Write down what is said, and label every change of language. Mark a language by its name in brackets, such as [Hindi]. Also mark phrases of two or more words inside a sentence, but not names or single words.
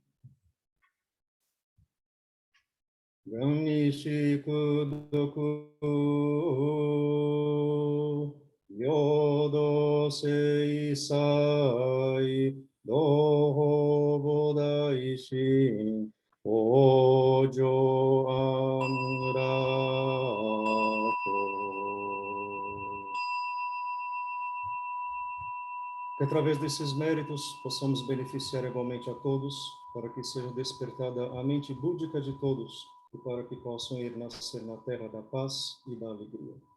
[Japanese] 願以此功徳 平等施一切 同発菩提心 往生安楽国. [Portuguese] Que através desses méritos possamos beneficiar igualmente a todos, para que seja despertada a mente búdica de todos e para que possam ir nascer na terra da paz e da alegria.